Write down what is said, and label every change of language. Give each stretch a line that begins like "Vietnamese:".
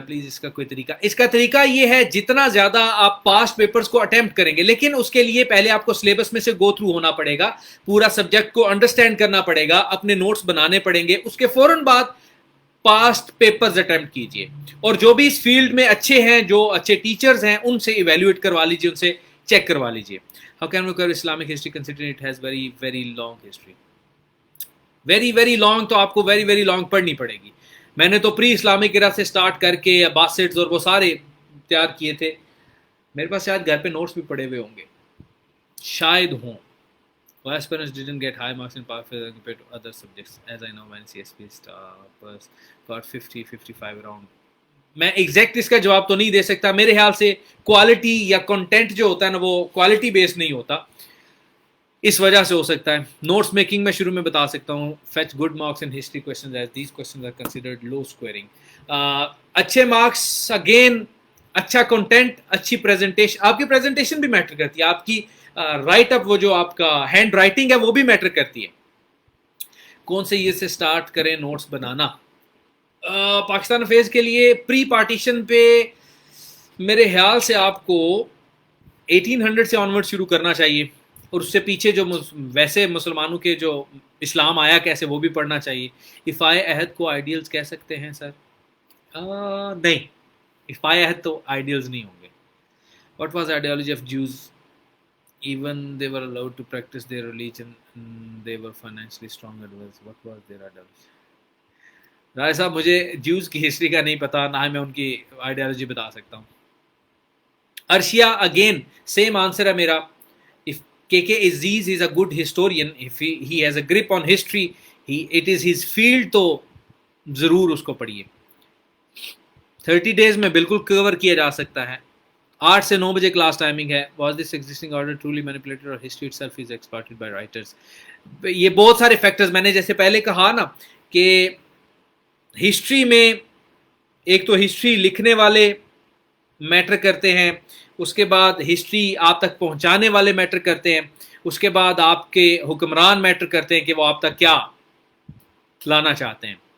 Urdu: Please اس کا کوئی طریقہ, اس کا طریقہ یہ ہے جتنا زیادہ آپ پاسٹ پیپرز کو اٹیمپٹ کریں گے, لیکن اس کے لیے پہلے آپ کو سلیبس میں سے گو تھرو ہونا پڑے گا, پورا سبجیکٹ کو انڈرسٹینڈ کرنا پڑے گا, اپنے نوٹس بنانے پڑیں گے, اس کے فوراً بعد پاسٹ پیپرز اٹیمپٹ کیجئے. اور جو بھی اس فیلڈ میں اچھے ہیں, جو اچھے ٹیچرز ہیں, ان سے ایویلویٹ کروا لیجئے, ان سے چیک کروا لیجئے.
English: How can we cover Islamic history considering it has very very long history? Very very long
Urdu: تو آپ کو
English: very very long
Urdu: پڑھنی پڑے گی. میں نے تو پری اسلامک ایرا سے سٹارٹ کر کے باسٹس اور وہ سارے تیار کیے تھے. میرے پاس شاید گھر پہ نوٹس بھی پڑے ہوئے ہوں گے, شاید ہوں.
English: Why aspirants didn't get high marks in Pak compared to other subjects? As I know, when CSP staffers got 50, 55 around.
Urdu: میں ایگزیکٹ اس کا جواب تو نہیں دے سکتا. میرے خیال سے کوالٹی یا کنٹینٹ جو ہوتا ہے نا, وہ کوالٹی بیس نہیں ہوتا, اس وجہ سے ہو سکتا ہے. نوٹس میکنگ میں شروع میں بتا سکتا ہوں,
English: Fetch good marks in history questions as these questions are considered low scoring.
Urdu: اچھے مارکس اگین, اچھا کنٹینٹ, اچھی پریزنٹیشن. آپ کی پریزنٹیشن بھی میٹر کرتی ہے, آپ کی رائٹ اپ, وہ جو آپ کا ہینڈ رائٹنگ ہے وہ بھی میٹر کرتی ہے. کون سے یہ سے سٹارٹ کریں نوٹس بنانا؟ پاکستان افیئرس کے لیے پری پارٹیشن پہ میرے خیال سے آپ کو 1800 سے آنورڈ شروع کرنا چاہیے, اور اس سے پیچھے جو ویسے مسلمانوں کے جو اسلام آیا کیسے وہ بھی پڑھنا چاہیے. افائے عہد کو آئیڈیلز کہہ سکتے ہیں سر؟ نہیں, افائے عہد تو آئیڈیلز نہیں ہوں گے.
English: What was ideology of Jews even they were allowed to practice their religion and they were financially strong adults? What was their ideology?
Urdu: رائے صاحب مجھے جیوز کی ہسٹری کا نہیں پتا, نہ میں ان کی آئیڈیالوجی بتا سکتا ہوں. ارشیا اگین سیم آنسر ہے میرا.
English: if KK Aziz is a good historian, if he has a grip on history, it is his field,
Urdu: تو ضرور اس کو پڑھیے. 30 days میں بالکل کور کیا جا سکتا ہے. 8 سے 9 بجے کلاس ٹائمنگ ہے.
English: Was this existing order truly manipulated or history itself is exploited by writers?
Urdu: یہ بہت سارے فیکٹرز, میں نے جیسے پہلے کہا نا کہ ہسٹری میں ایک تو ہسٹری لکھنے والے میٹر کرتے ہیں, اس کے بعد ہسٹری آپ تک پہنچانے والے میٹر کرتے ہیں, اس کے بعد آپ کے حکمران میٹر کرتے ہیں کہ وہ آپ تک کیا لانا چاہتے ہیں.